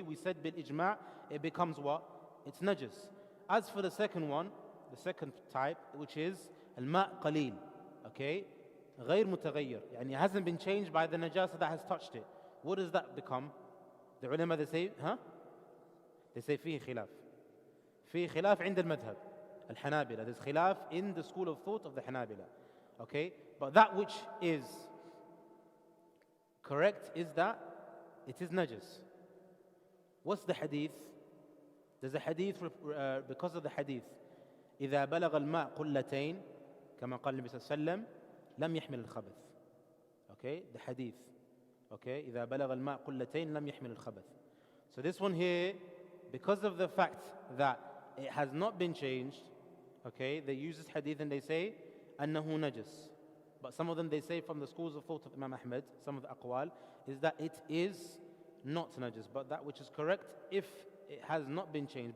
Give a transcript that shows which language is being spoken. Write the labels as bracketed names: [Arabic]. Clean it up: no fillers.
[English] We said bil ijma', it becomes what? It's najis. As for the second one, the second type, which is al-ma' qaleel, okay, [Arabic] غير متغير, يعني [English] it hasn't been changed by the najasa that has touched it. What does that become? The ulama, they say, They say [Arabic] فيه خلاف. فيه خلاف عند المذهب الحنابلة. [English] There's khilaf in the school of thought of the Hanabila. Okay, but that which is correct is that it is najis. What's the hadith? There's a hadith because of the hadith. [Arabic] إذا بلغ الماء قلتين كما قال النبي صلى الله عليه وسلم لم يحمل الخبث. [English] Okay, the hadith. [Arabic] Okay, إذا بلغ الماء قلتين لم يحمل الخبث. [English] So this one here, because of the fact that it has not been changed, okay, they use this hadith and they say [Arabic] أنه نجس. [English] But some of them they say from the schools of thought of Imam Ahmed, some of the aqwal, is that it is not najis, but that which is correct if it has not been changed.